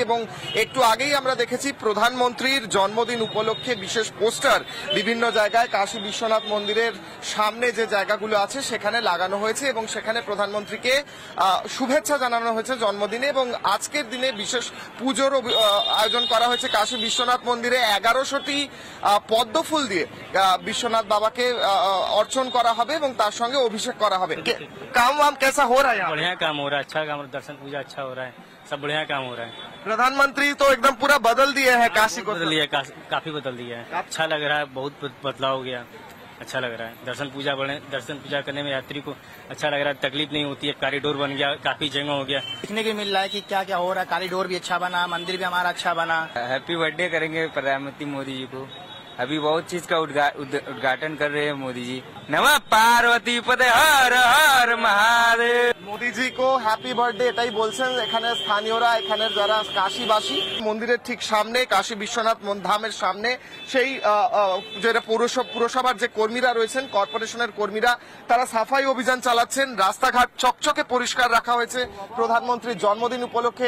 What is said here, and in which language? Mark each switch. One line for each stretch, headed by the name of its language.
Bangla: এবং একটু আগেই আমরা দেখেছি প্রধানমন্ত্রীর জন্মদিন উপলক্ষে বিশেষ পোস্টার বিভিন্ন জায়গায় কাশী বিশ্বনাথ মন্দিরের সামনে যে জায়গাগুলো আছে সেখানে লাগানো হয়েছে এবং সেখানে প্রধানমন্ত্রীকে শুভেচ্ছা জানানো হয়েছে জন্মদিনে। এবং আজকের দিনে বিশেষ পুজোর আয়োজন করা হয়েছে কাশী বিশ্বনাথ মন্দিরে। 1100টি পদ্মফুল দিয়ে বিশ্বনাথ বাবাকে অর্চন করা হবে এবং তার সঙ্গে অভিষেক করা হবে।
Hindi: काम वाम कैसा हो रहा है? बढ़िया काम हो रहा है, अच्छा काम, दर्शन पूजा अच्छा हो रहा है, सब बढ़िया काम हो रहा है। प्रधानमंत्री तो एकदम पूरा बदल दिए हैं काशी को, बदल दिया, काफी बदल दिया है। अच्छा लग रहा है, बहुत बदलाव हो गया, अच्छा लग रहा है। दर्शन पूजा करने में यात्री को अच्छा लग रहा है, तकलीफ नहीं होती है। कॉरिडोर बन गया, काफी जगह हो गया, देखने को मिल रहा है कि क्या क्या हो रहा है। कॉरिडोर भी अच्छा बना, मंदिर भी हमारा अच्छा बना। हैप्पी बर्थडे करेंगे प्रधानमंत्री मोदी जी को। अभी बहुत चीज का उद्घाटन कर रहे हैं मोदी जी।
Sanskrit: नमः पार्वती पते हर हर महादेव।
Hindi: মোদি জি কো হ্যাপি বার্থডে
Bangla: এটাই বলছেন এখানে স্থানীয়রা, এখানে যারা কাশীবাসী। মন্দিরের ঠিক সামনে কাশী বিশ্বনাথ ধামের সামনে সেই যেটা পুরসভার যে কর্মীরা রয়েছেন, কর্পোরেশনের কর্মীরা, তারা সাফাই অভিযান চালাচ্ছেন। রাস্তাঘাট চকচকে পরিষ্কার রাখা হয়েছে প্রধানমন্ত্রীর জন্মদিন উপলক্ষে।